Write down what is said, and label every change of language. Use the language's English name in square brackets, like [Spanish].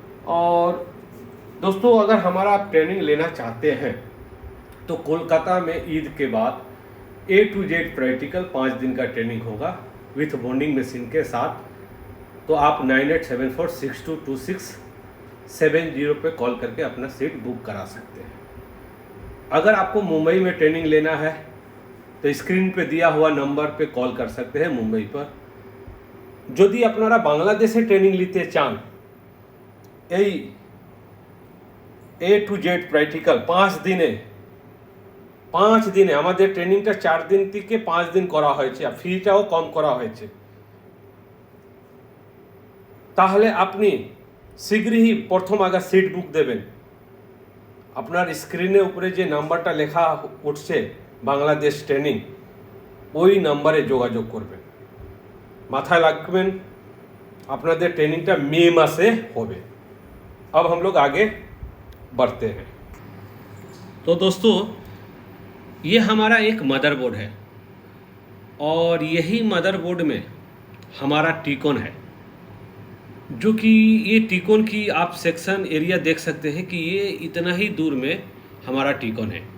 [Hindi] और दोस्तों, अगर हमारा आप ट्रेनिंग लेना चाहते हैं तो कोलकाता में ईद के बाद A to Z प्रैक्टिकल 5 दिन का ट्रेनिंग होगा विथ बॉन्डिंग मशीन के साथ। तो आप 9874622670 पे कॉल करके अपना सीट बुक करा सकते हैं। अगर आपको मुंबई में ट्रेनिंग लेना है तो स्क्रीन पे दिया हुआ नंबर पे कॉल कर सकते हैं मुंबई पर। [Bangla] যদি আপনারা বাংলাদেশে ট্রেনিং নিতে চান, এই A to Z প্র্যাকটিক্যাল 5 দিনে আমাদের ট্রেনিংটা 4 দিন থেকে 5 দিন করা হয়েছে আর ফিটাও কম করা হয়েছে। তাহলে আপনি শীঘ্রই প্রথম আগে সিট বুক দেবেন। আপনার স্ক্রিনের উপরে যে নাম্বারটা লেখা উঠছে বাংলাদেশ ট্রেনিং, ওই নাম্বারে যোগাযোগ করবেন। মাথায় রাখবেন আপনাদের ট্রেনিংটা মে মাসে হবে। [Hindi] अब हम लोग आगे बढ़ते हैं। तो दोस्तों, ये हमारा एक मदरबोर्ड है और यही मदरबोर्ड में हमारा टीकॉन है, जो कि ये टीकॉन की आप सेक्शन एरिया देख सकते हैं कि ये इतना ही दूर में हमारा टीकॉन है।